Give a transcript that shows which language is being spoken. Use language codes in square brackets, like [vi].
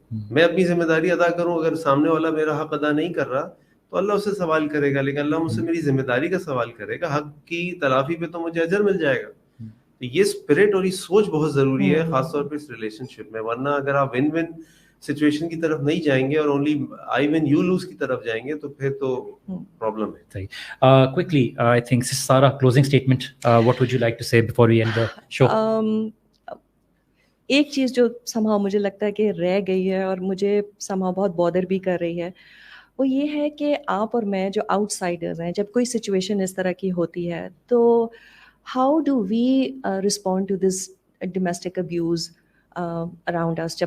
[hi] मैं अपनी जिम्मेदारी अदा करूँ, अगर सामने वाला मेरा हक अदा नहीं कर रहा तो अल्लाह उससे सवाल करेगा, लेकिन अल्लाह मुझसे मेरी जिम्मेदारी का सवाल करेगा, हक की तलाफी पे तो मुझे अजर मिल जाएगा. तो ये स्पिरिट और ये सोच बहुत ज़रूरी है, ख़ासतौर पे इस रिलेशनशिप में. वरना अगर आप विन विन सिचुएशन की तरफ नहीं जाएंगे और [en] only I win you lose [hi] की तरफ जाएंगे तो फिर तो प्रॉब्लम है. सही. [en] Quickly, I think Sarah, closing statement. What would you like to say before we end the show? [hi] एक चीज़ जो somehow मुझे लगता है कि रह गई है और मुझे somehow बहुत बॉदर भी कर रही है, वो ये है कि आप और मैं जो आउटसाइडर्स हैं, जब कोई सिचुएशन इस तरह की होती है, तो [en] How do we respond to this domestic abuse around us.